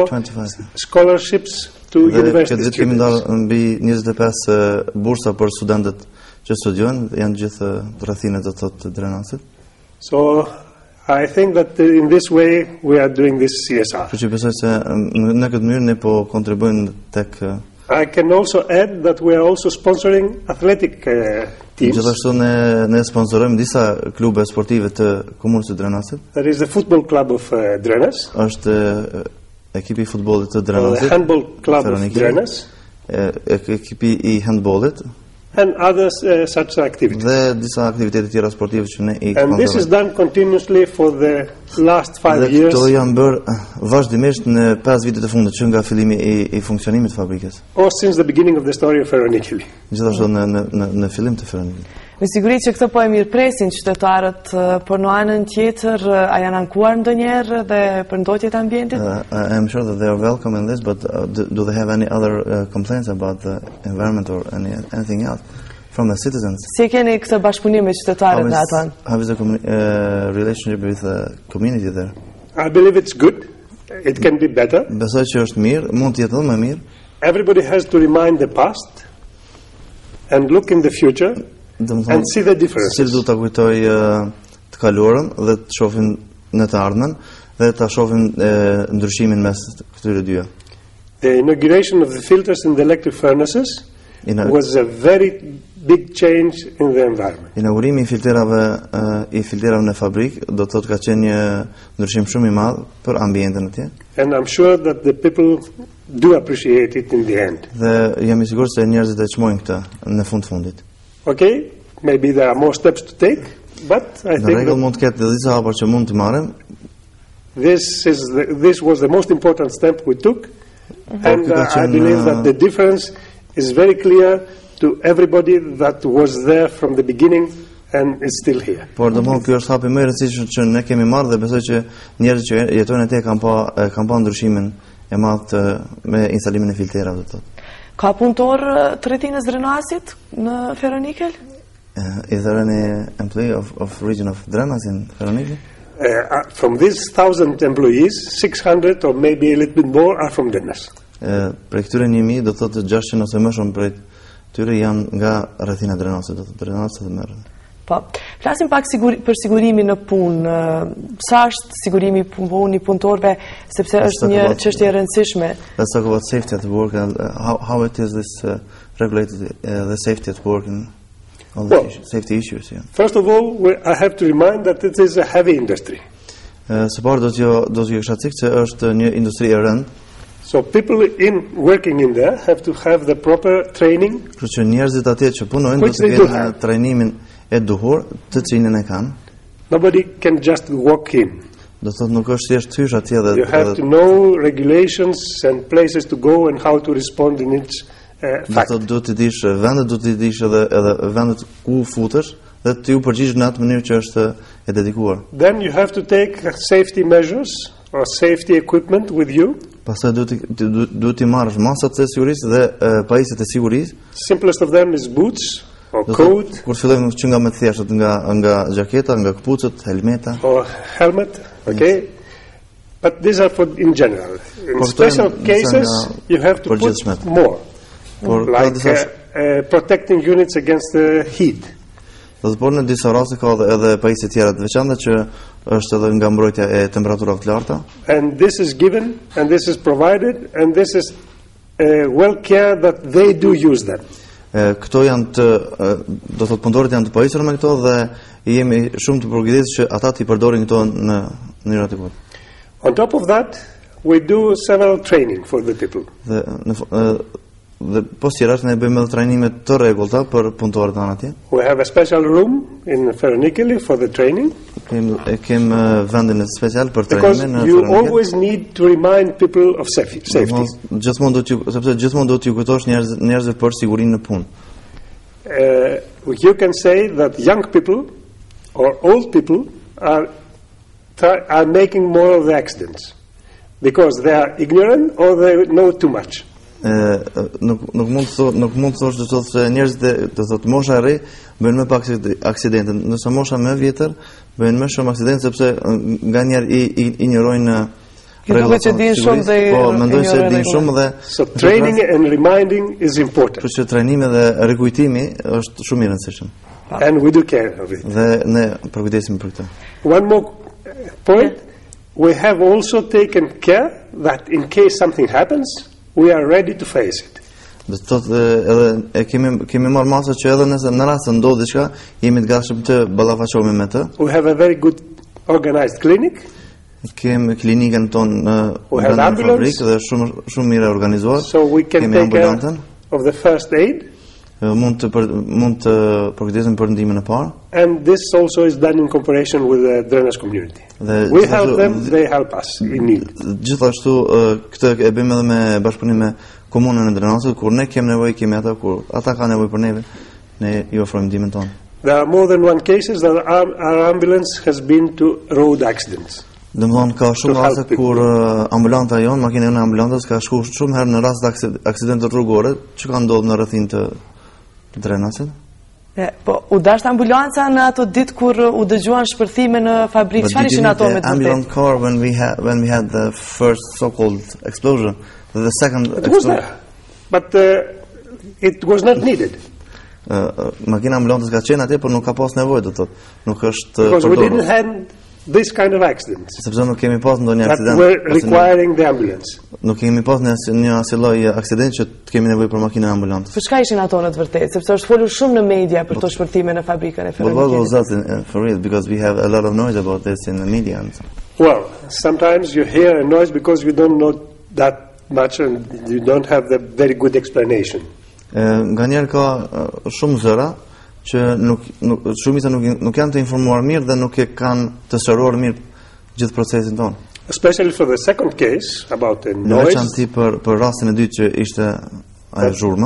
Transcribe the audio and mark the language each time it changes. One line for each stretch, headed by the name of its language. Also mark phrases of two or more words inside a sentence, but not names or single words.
English: 25 scholarships to university students.
Albanian: Kemi ndarë mbi 25 bursa për studentët që studiojnë, janë gjithë rrethinat do të thotë të Drenasit.
English: So I think that in this way we are doing this CSR.
Albanian: Që besoj se në këtë mënyrë ne po kontribuojmë tek
English: I can also add that we are also sponsoring athletic teams.
Albanian: Gjithashtu ne sponsorojmë disa klube sportive të komunës së Drenasit.
English: That is the football club of Drenas.
Albanian: Është ekipi I futbollit të Drenasit.
English: The handball club of Drenas.
Albanian: Ekipi I handbollit.
English: And other such activities.
Albanian: Dhe disa aktivitete tjera sportive që ne I
English: And this is done continuously for the last 5 years.
Albanian: Këto janë bërë vazhdimisht në 5 vitet e fundit që nga fillimi I funksionimit të fabrikës.
English: Or since the beginning of the story of Ferronickel.
Albanian: Gjithashtu në fillim të Ferronickel. Me siguri që këto po e mirëpresin qytetarët, por në anën tjetër a janë ankuar ndonjëherë dhe për ndotjet e ambientit?
English: I'm sure that they are welcome in this, but do they have any other complaints about the environment or anything else from the citizens?
Albanian: Si keni këtë bashkëpunim me qytetarët në atë?
English: How is the relationship with the community there? I believe it's good. It can be better.
Albanian: Besoj që është mirë, mund të jetë edhe më mirë.
English: Everybody has to remind the past and look in the future. And see the differences.
Albanian: Si do ta kujtoj të të kaluarën dhe të shohin në të ardhmen dhe ta shohin ndryshimin mes këtyre dyja.
English: The inauguration of the filters in the electric furnaces was a very big change in the environment.
Albanian: Inaugurimi i filterave në fabrik do të thotë ka qenë një ndryshim shumë i madh për ambientin atje.
English: And I'm sure that the people do appreciate it in the end.
Albanian: Dhe jam I sigurt se njerëzit e çmojnë këtë në fundit.
English: Okay, maybe there are more steps to take, but I think
Albanian: mund të ketë disa hapa që mund të marrim.
English: This was the most important step we took, and I believe that the difference is very clear to everybody that was there from the beginning and is still here.
Albanian: Por domosdoshmë ky është hapi më I rëndësishëm që ne kemi marrë dhe besoj që njerëzit që jetojnë atje kanë pa ndryshimin e madh me instalimin e filterave të thotë. Ka punëtor të rrethinës Drenasit në Ferronikel?
English: Is there any employee of region of Drenas in Ferronikel? From these 1,000 employees, 600 or maybe a little bit more are from Drenas.
Albanian: Për këtyre 1,000 do thotë 600 ose më shumë prej tyre janë nga rrethina e Drenasit, do thotë Drenasit dhe merren. Po, flasim pak për sigurimin në punë. Sa është sigurimi I punëtorëve, sepse është një çështje e rëndësishme.
English: Let's talk about safety at work and how it is this regulated the safety at work and all the safety issues. Yeah. First of all, I have to remind that it is a heavy industry.
Albanian: Së pari do t'ju kisha thënë se është një industri e rëndë.
English: So people working in there have to have the proper training.
Albanian: Kështu që njerëzit atje që punojnë do të kenë trajnimin e duhur, të cilin e kanë.
English: Nobody can just walk in.
Albanian: Do thotë nuk është thjesht hysh atje dhe
English: you have to know regulations and places to go and how to respond in each fact.
Albanian: Do të dish vendet, do të dish edhe vendet ku futesh dhe të ju përgjigjesh në atë mënyrë që është e dedikuar.
English: Then you have to take safety measures or safety equipment with you.
Albanian: Pastaj duhet të marrësh masat e sigurisë dhe pajisjet e sigurisë.
English: Simplest of them is boots or coat.
Albanian: Kur fillojmë që nga më të thjeshtat nga jaketa, nga këpucët, helmeta.
English: Or helmet, okay? But these are for in general. In special cases you have to put more. Like protecting units against the heat.
Albanian: Do të në disa raste ka edhe pajisje tjera të veçanta që është edhe nga mbrojtja e temperaturave të larta.
English: And this is given and this is provided and this is well care that they do use them.
Albanian: Këto janë do thotë punëtorët janë të pajisur me këto dhe jemi shumë të përgatitur që ata të përdorin këto në mënyrë adekuate.
English: On top of that, we do several training for the people.
Albanian: Dhe post tjera ne bëjmë edhe trajnime të rregullta për punëtorët tanë atje.
English: We have a special room in Ferronikeli for the training.
Albanian: Kem vendin special për
English: Because
Albanian: trajnimin në
English: you always need to remind people of safety.
Albanian: Gjithmonë do t'ju kujtosh njerëzve për sigurinë në punë.
English: You can say that young people or old people are making more of the accidents because they are ignorant or they know too much.
Albanian: Nuk mund të thosh se njerëzit do thotë mosha e re bëjnë më pak aksidente, ndërsa mosha më e vjetër bëjnë më shumë aksidente sepse nganjëherë I injorojnë rregullat e sigurisë. Po mendojnë se din shumë dhe
English: so training and reminding is important.
Albanian: Kështu që trajnimi dhe rikujtimi është shumë I rëndësishëm.
English: And we do care of it.
Albanian: Dhe ne përkujdesemi për këtë.
English: One more point, we have also taken care that in case something happens we are ready to face it.
Albanian: Do të thotë edhe kemi marrë masë që edhe nëse në rast se ndodh diçka, jemi të gatshëm të ballafaqohemi me të.
English: We have a very good organized clinic.
Albanian: Kemi klinikën tonë në fabrikë dhe shumë mirë organizuar.
English: So we can take care of the first aid.
Albanian: Mund të përgatitem për ndihmën e parë.
English: And this also is done in cooperation with the Drenas community. We help them, they help us in need.
Albanian: Gjithashtu këtë e bëjmë edhe me bashkëpunim me komunën e Drenasit, kur ne kemi nevojë kemi ata, kur ata kanë nevojë për neve, ne I ofrojmë ndihmën tonë.
English: There are more than one cases that our ambulance has been to road accidents.
Albanian: Domthon ka shumë raste kur ambulanta jon, makina e ambulancës ka shkuar shumë herë në rast të aksidente rrugore që kanë ndodhur në rrethin të Drenasit. Po, u dasht ambulanca në ato ditë kur u dëgjuan shpërthime në fabrikë. Çfarë ishin ato me të vërtetë?
English: Ambulance car when we had the first so-called explosion, the second it was there, but it was not needed.
Albanian: makina ambulantës ka qenë atje, por nuk ka pas nevojë, do thotë. Nuk është
English: because we didn't have this kind of accidents
Albanian: sepse nuk kemi pas ndonjë
English: that
Albanian: aksident.
English: were requiring the ambulance.
Albanian: Nuk kemi pas një asnjë lloj aksidenti që të kemi nevojë për makinën ambulantës. Për çka ishin ato në të vërtetë? Sepse është folur shumë në media për to shpërtime në fabrikën e
English: But what was
Albanian: Ferronikëlit.
English: that for real? Because we have a lot of noise about this in the media. Well, sometimes you hear a noise because you don't know that much and you don't have the very good explanation.
Albanian: Nganjëherë ka shumë zëra që shumica nuk janë të informuar mirë dhe nuk e kanë të shëruar mirë gjithë procesin tonë.
English: Especially for the second case about the
Albanian: Në
English: noise
Albanian: veçanti për rastin e dytë që ishte ajo zhurma,